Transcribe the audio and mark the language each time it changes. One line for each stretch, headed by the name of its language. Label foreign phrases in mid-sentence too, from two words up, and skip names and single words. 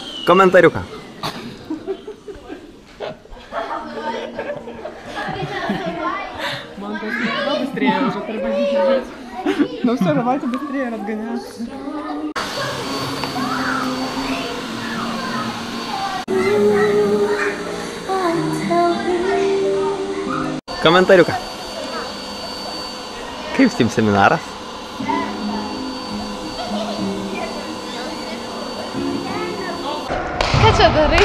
Lithuanian: Komentariuką.
Russian: Man кажется, быстрее уже тормозить бежать. Но все, давайте быстрее разгоняться.
Lithuanian: Komentariuką. Kaip Steam seminaras? Ką čia darai?